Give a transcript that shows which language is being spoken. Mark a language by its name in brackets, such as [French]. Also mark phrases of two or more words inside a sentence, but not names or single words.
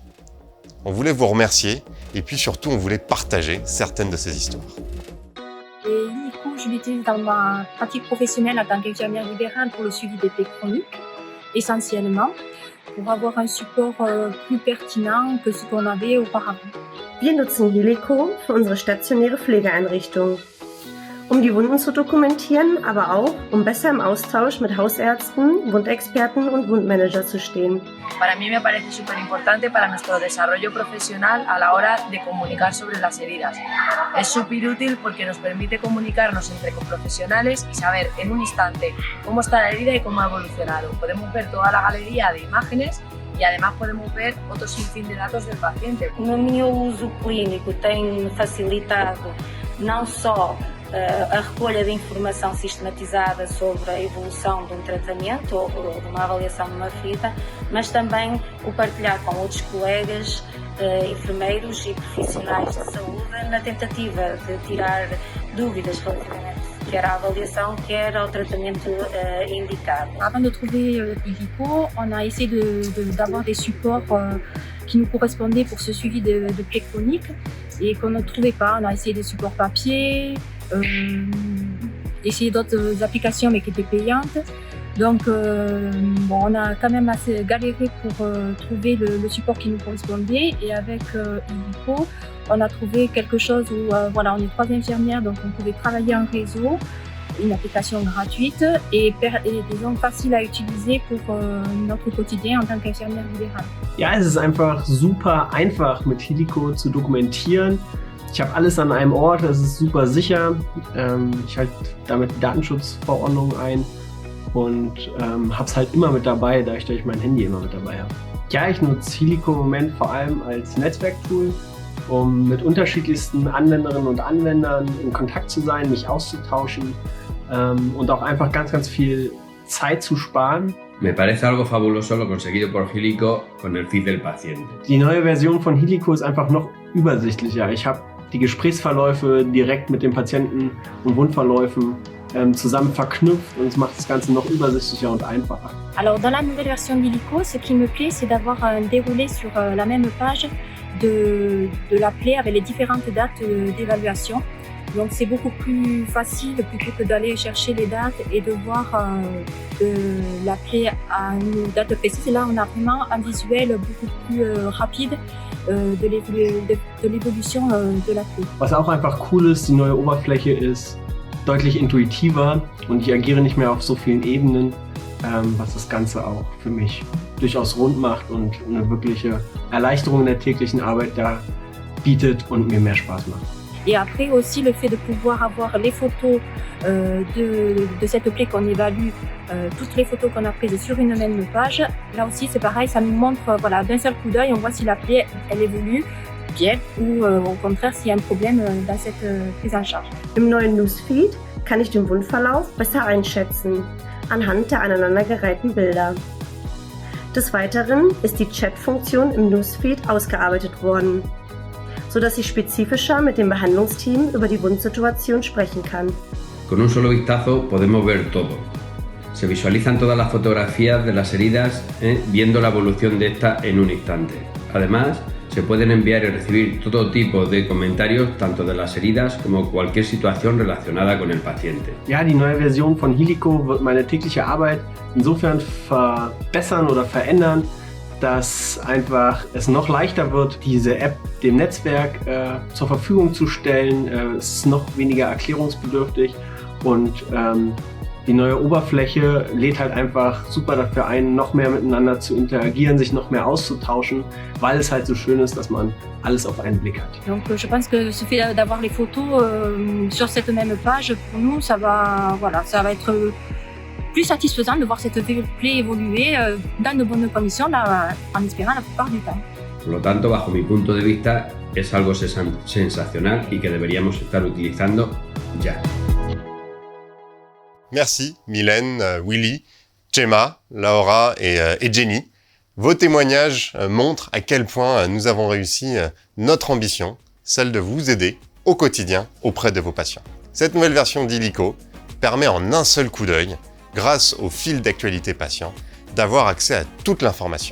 [French] On voulait vous remercier et puis surtout on voulait partager certaines de ces histoires. Et Illico, je l'utilise dans ma pratique professionnelle en tant qu'infirmière libérale pour le suivi des plaies chroniques, essentiellement, pour avoir un support plus pertinent que ce qu'on avait auparavant. [German] Wir nutzen Illico für unsere stationäre Pflegeeinrichtung, um die Wunden zu dokumentieren, aber auch, um besser im Austausch mit Hausärzten, Wundexperten und Wundmanager zu stehen. [Spanish] Para mí me parece súper importante para nuestro desarrollo profesional a la hora de comunicar sobre las heridas. Es súper útil porque nos permite comunicarnos entre profesionales y saber en un instante cómo está la herida y cómo ha evolucionado. Podemos ver toda la galería de imágenes e además podemos ver outro sinfín de dados del paciente. [Portuguese] No meu uso clínico tem facilitado não só a recolha de informação sistematizada sobre a evolução de um tratamento ou de uma avaliação de uma ferida, mas também o partilhar com outros colegas, enfermeiros e profissionais de saúde na tentativa de tirar dúvidas relativamente quer à avaliação, quer ao tratamento indicado. [French] Avant de trouver Illico, on a essayé d'avoir des supports qui nous correspondaient pour ce suivi de plaies chroniques et qu'on ne trouvait pas. On a essayé des supports papier, essayer d'autres applications mais qui étaient payantes. Donc on a quand même assez galéré pour trouver le support qui nous correspondait et avec Illico, on a trouvé quelque chose où voilà, on est 3 infirmières donc on pouvait travailler en réseau, une application gratuite et disons facile à utiliser pour notre quotidien en tant qu'infirmière libérale. [German] Ja, es ist einfach super einfach mit Illico zu dokumentieren. Ich habe alles an einem Ort, es ist super sicher. Ich halte damit die Datenschutzverordnung ein und habe es halt immer mit dabei, da ich mein Handy immer mit dabei habe. Ja, ich nutze Illico im Moment vor allem als Netzwerktool, um mit unterschiedlichsten Anwenderinnen und Anwendern in Kontakt zu sein, mich auszutauschen und auch einfach ganz viel Zeit zu sparen. [Spanish] Me parece algo fabuloso lo conseguido por Illico con el feed del paciente. [German] Die neue Version von Illico ist einfach noch übersichtlicher. Ich habe die Gesprächsverläufe direkt mit den Patienten und Wundverläufen zusammen verknüpft und es macht das Ganze noch übersichtlicher und einfacher. [French] Alors dans la nouvelle version d'Illico, ce qui me plaît, c'est d'avoir un déroulé sur la même page de la plaie avec les différentes dates d'évaluation. Donc c'est beaucoup plus facile plutôt que d'aller chercher les dates et de voir la plaie à une date précise. Et là, on a vraiment un visuel beaucoup plus rapide de l'évolution de la plaie. [German] Was auch einfach cool ist, die neue Oberfläche ist deutlich intuitiver und ich agiere nicht mehr auf so vielen Ebenen, was das Ganze auch für mich durchaus rund macht und eine wirkliche Erleichterung in der täglichen Arbeit da bietet und mir mehr Spaß macht. [French] Et après aussi le fait de pouvoir avoir les photos de cette plaie qu'on évalue, toutes les photos qu'on a prises sur une même page, là aussi c'est pareil, ça nous montre voilà, d'un seul coup d'œil, on voit si la plaie elle évolue bien ou au contraire s'il y a un problème dans cette prise en charge. [German] Im neuen Newsfeed kann ich den Wundverlauf besser einschätzen, anhand der aneinandergereihten Bilder. Des Weiteren ist die Chat-Funktion im Newsfeed ausgearbeitet worden, sodass ich spezifischer mit dem Behandlungsteam über die Wundsituation sprechen kann. [Spanish] Con un solo vistazo podemos ver todo. Se visualizan todas las fotografías de las heridas, viendo la evolución de esta en un instante. Además, se pueden enviar y recibir todo tipo de comentarios, tanto de las heridas como cualquier situación relacionada con el paciente. [German] Ja, die neue Version von Illico wird meine tägliche Arbeit insofern verbessern oder verändern, dass einfach es noch leichter wird, diese App dem Netzwerk zur Verfügung zu stellen. Es ist noch weniger erklärungsbedürftig und Die neue Oberfläche lädt halt einfach super dafür ein, noch mehr miteinander zu interagieren, sich noch mehr auszutauschen, weil es halt so schön ist, dass man alles auf einen Blick hat. [French] Donc je pense que ce fait d'avoir les photos sur cette même page, pour nous, ça va être plus satisfaisant de voir cette plaie évoluer dans de bonnes conditions, là, en espérant la plupart du temps. [Spanish] Por lo tanto, bajo mi punto de vista, es algo sensacional y que deberíamos estar utilizando ya. [French] Merci Mylène, Willy, Gemma, Laura et Jenny. Vos témoignages montrent à quel point nous avons réussi notre ambition, celle de vous aider au quotidien auprès de vos patients. Cette nouvelle version d'Illico permet en un seul coup d'œil, grâce au fil d'actualité patient, d'avoir accès à toute l'information.